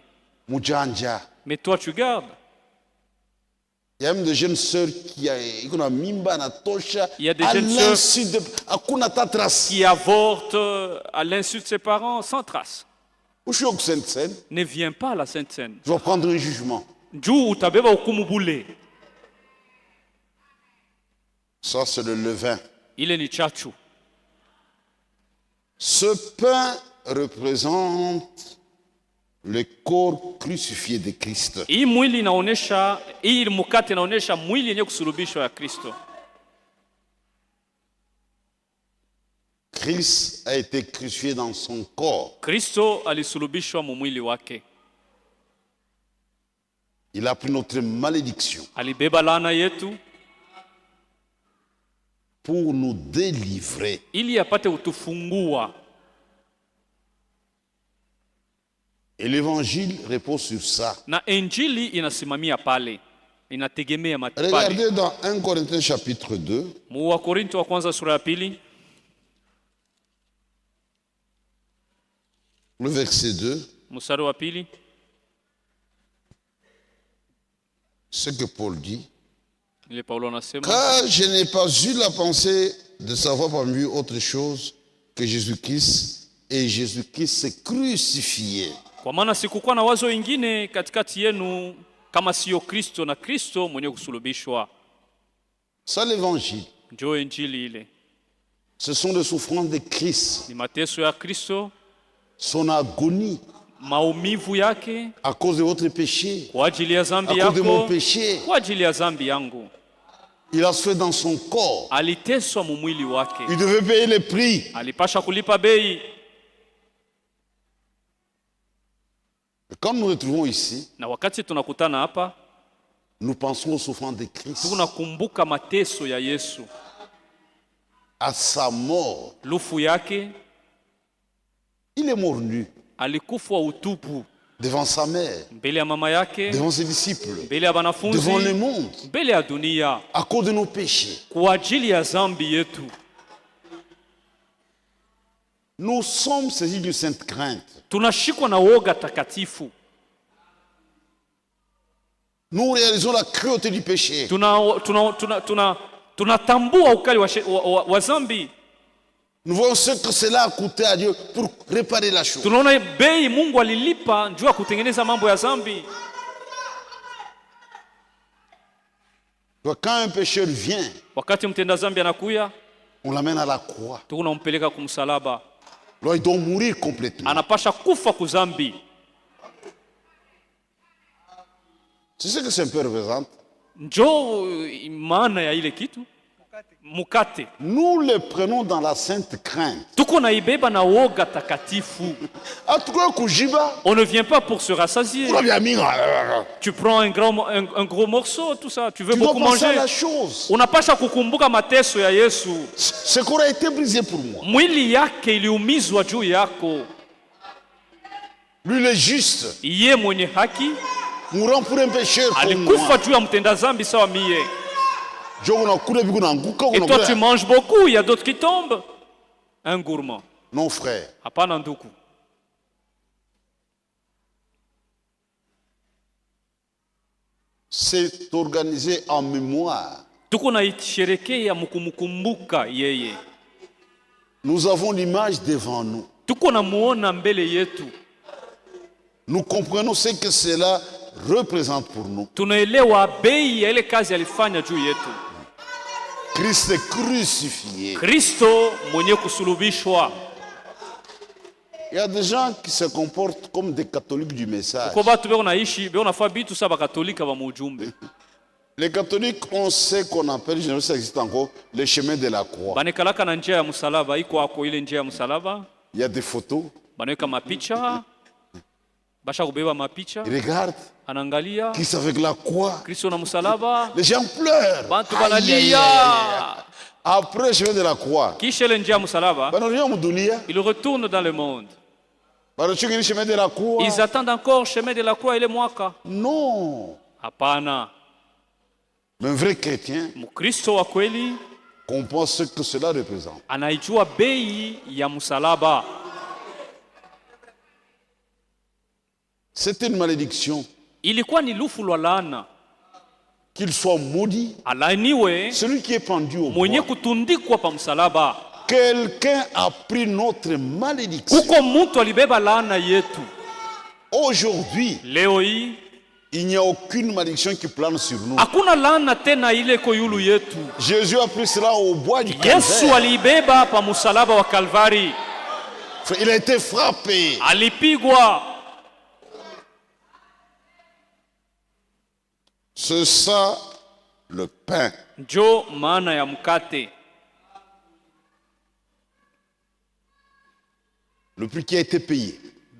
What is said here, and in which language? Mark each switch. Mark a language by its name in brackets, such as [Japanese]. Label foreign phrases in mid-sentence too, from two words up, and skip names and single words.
[Swahili] Mujanja. [French] Mais toi tu gardes. Il y a même des jeunes sœurs qui ont [Swahili] mimba na tosha. [French] Il y a des jeunes sœurs [Swahili] akuna ta trace. [French] Qui avorte à l'insu de ses parents sans trace. Où je suis au Sainte-Seine, Ne viens pas à la Sainte Seine. je vais prendre un jugement. [Swahili] Juu utabeba hukumu bule. [French] Ça, c'est le levain. [Swahili] Ile ni chachu. [French] Ce pain représente le corps crucifié de Christ. [Swahili] Hii mwili inaonesha, hii mkate inaonesha mwili yenye kusulubishwa ya Kristo. [French] Christ a été crucifié dans son corps. [Swahili] Kristo alisulubishwa mu mwili wake. [French] Il a pris notre malédiction [Swahili] alibeba laana yetu [French] pour nous délivrer. [Swahili] ili apate kutufungua. [French] Et l'évangile repose sur ça. [Swahili] Na injili inasimamia pale, inategemea pale. [French] Regardez dans 1 Corinthiens chapitre 2. [Swahili] Mu wa Korinto wa kwanza sura ya pili, [French] Le verset 2. [Swahili] mstari wa pili, [French] Ce que Paul dit. [Swahili] ile Paulo anasema, [French] Car je n'ai pas eu la pensée de savoir parmi eux autre chose que Jésus-Christ et Jésus-Christ crucifié. [Swahili] kwa maana sikukuwa na wazo ingine katikati yenu kama sio Kristo na Kristo mwenye kusulubishwa. [French] Ça l'évangile. [Swahili] Ndio injili ile, [French] Ce sont les souffrances de Christ, [Swahili] ni mateso ya Kristo, [French] son agonie [Swahili] maumivu yake [French] à cause de votre péché, [Swahili] kwa ajili ya [French] à [Swahili] dhambi [French] cause de mon [Swahili] yako, [French] péché. [Swahili] kwa ajili ya dhambi yangu. [French] Il a souffert dans son corps. [Swahili] Aliteswa mumwili wake, [French] Il devait payer le prix. [Swahili] alipasha kulipa bei. [French] Et quand nous nous retrouvons ici, [Swahili] Na wakati tunakutana hapa, [French] nous pensons aux souffrances de Christ, [Swahili] tunakumbuka mateso ya Yesu, [French] à sa mort. [Swahili] lufu yake. [French] Il est mort nu [Swahili] Alikufa utupu [French] devant sa mère, [Swahili] mbele ya mama yake, [French] devant ses disciples, [Swahili] mbele ya [French] devant le [Swahili] wanafunzi, [French] monde, [Swahili] mbele ya dunia, [French] à cause de nos péchés. [Swahili] kwa ajili ya dhambi yetu. [French] Nous sommes saisis d'une sainte crainte. [Swahili] Tunashikwa na woga takatifu, [French] Nous réalisons la cruauté du péché. [Swahili] tunatambua ukali wa dhambi. [French] Nous voyons ce que cela a coûté à Dieu pour réparer la chose. [Swahili] Tunaona bei Mungu alilipa njoo kutengeneza mambo ya dhambi. [French] Donc, quand un pécheur vient, [Swahili] Wakati mtenda dhambi anakuya, [French] on l'amène à la croix. [Swahili] tunampeleka kumsalaba, [French] Là, il doit mourir complètement. [Swahili] anapasha kufa kuzambi. [French] C'est ce que ce peu représente. [Swahili] Njoo maana ya ile kitu mukate, [French] Nous le prenons dans la sainte crainte. [Swahili] tuko naibeba na woga takatifu. [French] En tout cas, Kujiba, On ne vient pas pour se rassasier. Tu prends un gros morceau, tout ça, tu veux tu dois beaucoup penser à manger. la chose. [Swahili] Unapasha kukumbuka mateso ya Yesu. [French] Ce qui aurait été brisé pour moi. [Swahili] Mwili yake iliumizwa juu yako. [French] Lui, le juste, [Swahili] Iye mwenye haki [French] mourant pour un pécheur comme [Swahili] alikufa [French] moi. [Swahili] juu ya mtenda dhambi sawa mie. [French] Et toi tu manges beaucoup, il y a d'autres qui tombent. Un gourmand. Non, frère. [Swahili] Hapana ndugu. [French] C'est organisé en mémoire. [Swahili] Tuko naisherekea mkumkumbuka yeye. [French] Nous avons l'image devant nous. [Swahili] Tuko namuona mbele yetu. [French] Nous comprenons ce que cela représente pour nous. [Swahili] Tunaelewa bei ya ile kazi alifanya juu yetu. [French] Christ est crucifié. [Swahili] Kristo mwenye kusulubishwa. [French] Il y a des gens qui se comportent comme des catholiques du message. [Swahili] Kwa batu beko naishi, beko nafaa bitu sa bakatolika ba mujumbe. [French] Les catholiques ont ce qu'on appelle, je ne sais pas si ça existe encore, le chemin de la croix. [Swahili] Banekalaka na njia ya msalaba, iko hapo ile njia ya msalaba. [French] Il y a des photos. [Swahili] Banaweka mapicha. Basha kubeba mapicha. [French] Ils regardent. [Swahili] Anaangalia [French] Christ avec la croix. [Swahili] Kristo na msalaba. [French] Les gens pleurent. [Swahili] Bantu Aïe, aïe, aïe, banalia. aïe. [French] Après le chemin de la croix, [Swahili] Kisha ile njia ya msalaba, [French] le il retourne dans le monde. chemin de la croix. Ils attendent encore chemin de la croix [Swahili] ile mwaka. [French] Non. [Swahili] Hapana. [French] Mais un vrai chrétien [Swahili] Mkristo wa kweli [French] comprend ce que cela représente. [Swahili] anaijua bei ya msalaba. [French] C'était une malédiction. [Swahili] Ilikuwa ni lufu lwa laana. [French] Qu'il soit maudit, [Swahili] Alaaniwe [French] celui qui est pendu au [Swahili] mwenye [French] bois. [Swahili] kutundikwa pa msalaba. [French] Quelqu'un a pris notre malédiction. [Swahili] Kuko mtu alibeba laana yetu. [French] Aujourd'hui, [Swahili] Leo hii [French] il n'y a aucune malédiction qui plane sur nous. [Swahili] hakuna laana tena ile ko yulu yetu. [French] Jésus a pris cela au bois du [Swahili] Yesu [French] Calvaire. [Swahili] aliibeba pa msalaba wa Kalvari. [French] Il a été frappé. [Swahili] Alipigwa. [French] C'est ça le pain. [Swahili] Njo maana ya mkate. [French] Le prix qui a été payé.